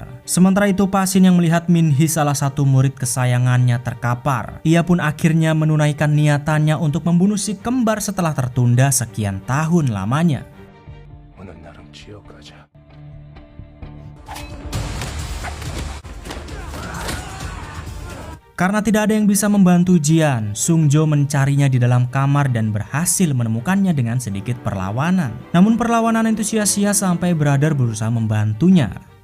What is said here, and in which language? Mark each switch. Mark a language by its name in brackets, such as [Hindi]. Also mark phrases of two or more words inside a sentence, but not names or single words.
[Indonesian] Sementara itu Pasin yang melihat Min-hee salah satu murid kesayangannya terkapar. Ia pun akhirnya menunaikan niatannya untuk membunuh si kembar setelah tertunda sekian tahun lamanya. [Korean] 오늘 나랑 지어가자. [Indonesian] Karena tidak ada yang bisa membantu Jian, Sungjo mencarinya di dalam kamar dan berhasil menemukannya dengan sedikit perlawanan. Namun perlawanan itu sia-sia sampai Brother berusaha membantunya.